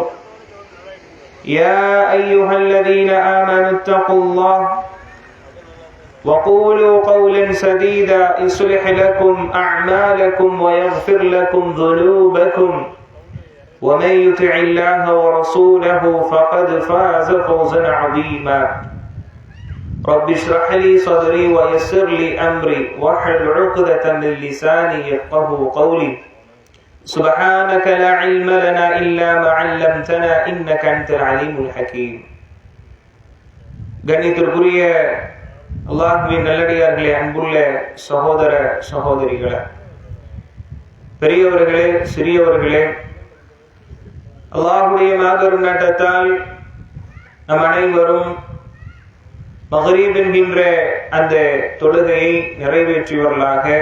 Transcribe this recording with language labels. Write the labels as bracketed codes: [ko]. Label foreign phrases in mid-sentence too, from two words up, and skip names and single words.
[ar] يا أيها الذين آمنوا اتقوا الله وقولوا قولا سديدا يصلح لكم أعمالكم ويغفر لكم ذنوبكم ومن يطع الله ورسوله فقد فاز فوزا عظيما. رب اشرح لي صدري ويسر لي أمري واحلل عقدة من لساني يفقهوا قولي. سبحانك لا علم لنا إلا ما علمتنا إنك أنت العليم الحكيم. [ta] கண்ணியத்திற்குரிய அல்லாஹ்வின் நல்லடியார்களே, அன்புள்ள சகோதர சகோதரிகளே, பெரியவர்களே சிறியவர்களே, அல்லாஹ்வுடைய மாபெரும் நாட்டத்தால் நம் அனைவரும் மக்ரிப் என்கின்ற அந்த தொழுகையை நிறைவேற்றியவர்களாக,